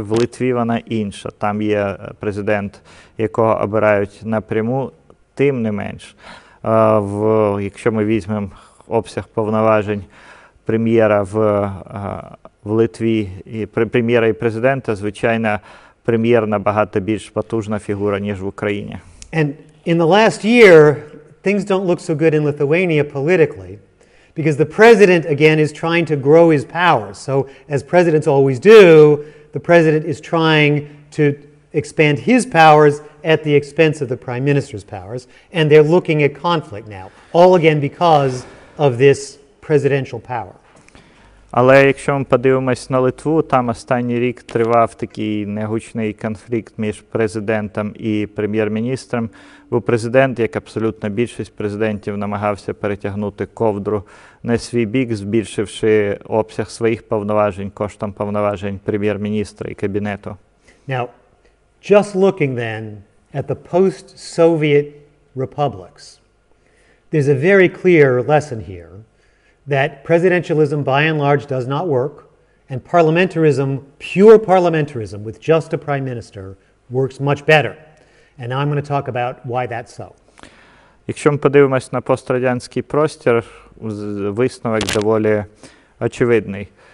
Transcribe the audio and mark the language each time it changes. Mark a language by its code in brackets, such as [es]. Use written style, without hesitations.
[uk] В Литві вона інша. Там є президент, якого обирають напряму, тим не менш. Якщо ми візьмемо обсяг повноважень прем'єра в Литві, прем'єра і президента, звичайно, прем'єр набагато більш потужна фігура, ніж в Україні. [en] And in the last year, things don't look so good in Lithuania politically, because the president, again, is trying to grow his powers. So, as presidents always do, the president is trying to expand his powers at the expense of the prime minister's powers, and they're looking at conflict now, all again because of this presidential power. [uk] Але якщо ми подивимось на Литву, там останній рік тривав такий негучний конфлікт між президентом і прем'єр-міністром. Бо президент, як абсолютно більшість президентів, намагався перетягнути ковдру на свій бік, збільшивши обсяг своїх повноважень коштом повноважень прем'єр-міністра і кабінету. [en] Now, just looking then at the post-Soviet republics, there's a very clear lesson here that presidentialism by and large does not work, and parliamentarism, pure parliamentarism with just a prime minister, works much better. And now I'm going to talk about why that's so. [uk] Якщо ми подивимось на пострадянський простір, висновок доволі очевидний.